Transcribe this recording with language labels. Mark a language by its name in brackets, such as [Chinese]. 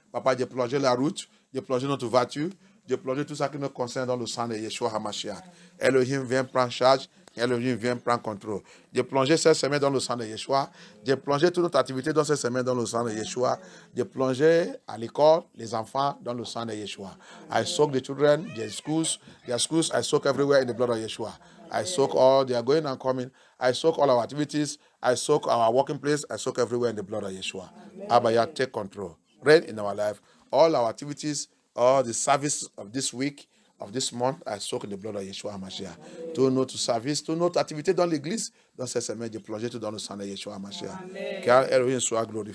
[French] Papa, j'ai plongé la route, j'ai plongé notre voiture, j'ai plongé tout ça qui nous concerne dans le sang de Yeshua HaMashiach. Elohim vient prendre charge, Elohim vient prendre contrôle. J'ai plongé cette semaine dans le sang de Yeshua. J'ai plongé toute notre activité dans cette semaine dans le sang de Yeshua. J'ai plongé à l'école, les enfants, dans le sang de Yeshua. [English] I soak the children, their schools, I soak everywhere in the blood of Yeshua. I soak all, they are going and coming. I soak all our activities. I soak our working place. I soak everywhere in the blood of Yeshua. Abaya, take control. Reign in our life. All our activities, all the service of this week, of this month, I soak in the blood of Yeshua HaMashiach. [French] Tout notre service, toute notre activité dans l'église, dans cette semaine, j'ai plongé tout dans le sang de Yeshua HaMashiach. Car Elohim soit glorifié, qu'Elohim règne et continue son œuvre dans notre vie.